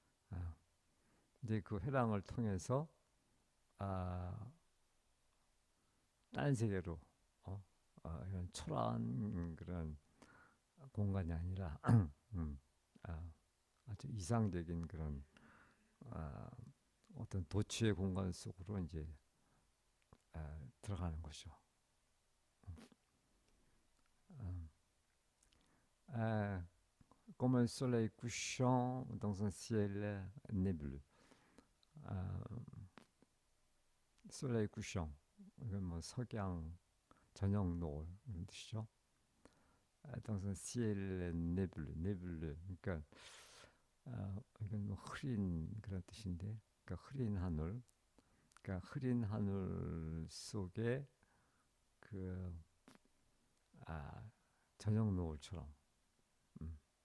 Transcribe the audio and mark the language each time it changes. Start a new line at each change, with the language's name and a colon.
Korean: 아, 이제 그 회랑을 통해서 아, 딴 세계로 이런 초라한 그런 공간이 아니라 음, 아, 아주 이상적인 그런 아, 어떤 도취의 공간 속으로 이제 들어가는 거죠.
French: 음, 아, comme un soleil couchant dans un ciel nébleu.
Korean: 아,
French: soleil couchant
Korean: 이건 뭐 석양 저녁 노을 이런 뜻이죠.
French: dans un ciel nébleu, nébleu.
Korean: 그러니까 이건 뭐 흐린 그런 뜻인데, 그러니까 흐린 하늘, 그러니까 흐린 하늘 속에 그 아, 저녁 노을처럼. 음.